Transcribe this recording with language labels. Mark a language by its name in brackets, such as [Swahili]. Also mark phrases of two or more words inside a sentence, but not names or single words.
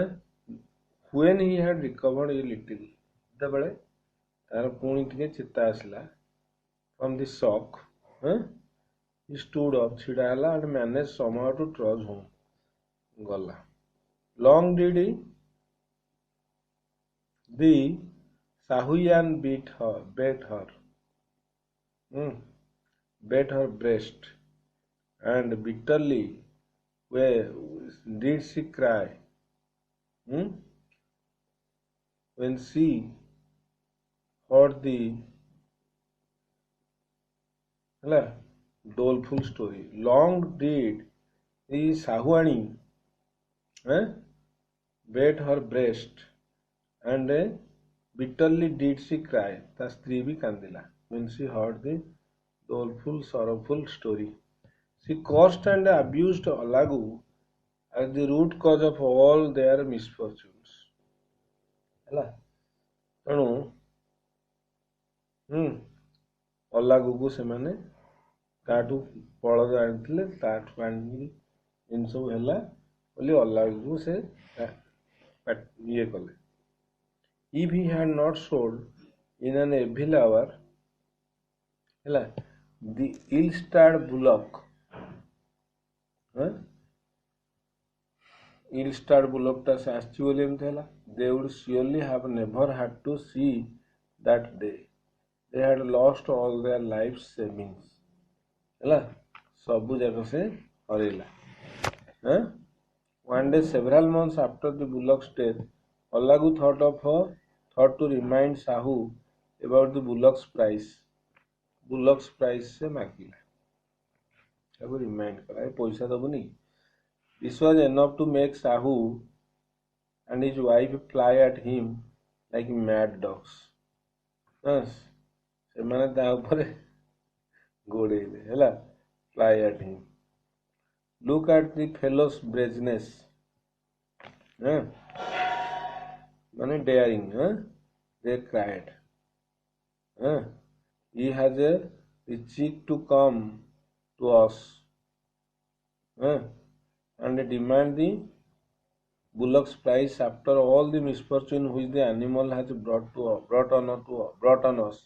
[English] When he had recovered a little [Odia] ଯେତେବେଳେ ତାର ପୁଣି ଟିକେ ଚେତା ଆସିଲା [English] from the shock, he stood up [Odia] ଛିଡ଼ା ହେଲା [English] and managed somehow to trudge home. [Odia] ଗଲା. [English] Long did he the Sahuyan beat her breast, and bitterly where did she cry when she heard the doleful story. Long did the Sahuani beat her breast, and bitterly did she cry. [Odia] ତା ସ୍ତ୍ରୀ ବି କାନ୍ଦିଲା [English] when she heard the doleful sorrowful story. She cursed and abused Alagu as the root cause of all their misfortunes. [Odia] ହେଲା ତେଣୁ ଅଲାଗୁକୁ ସେମାନେ ତାଠୁ ବଳଦ ଆଣିଥିଲେ, ତାଠୁ ଆଣିକି ଜିନିଷ ସବୁ ହେଲା ବୋଲି ଅଲାଗୁକୁ ସେ ଇଏ କଲେ. [English] If he had not sold in an evil hour ହେଲା the ill-starred bullock, ill-starred bullockଟା [Odia] ସେ ଆସିଛି ବୋଲି ଏମିତି ହେଲା. [English] They would surely have never had to see that day. They had lost all their life's savings. [Odia] ହେଲା ସବୁ ଯାକ ସେ ହରେଇଲା. [English] One day, several months after the bullock's death, Alagu thought to remind Sahu about the bullock's price. Bullock's price [Odia] ସେ ମାଗିଲା. ତାକୁ ରିମାଇଣ୍ଡ କରା ଏ ପଇସା ଦବୁନି. [English] This was enough to make Sahu and his wife fly at him like mad dogs. [Odia] ସେମାନେ ତା ଉପରେ ଗୋଡ଼େଇଲେ ହେଲା [English] fly at him. Look at the fellow's brazeness. [Odia] ମାନେ daring. [English] They cried. He has the cheek to come to us and demand the bullock's price after all the misfortune which the animal has brought on us.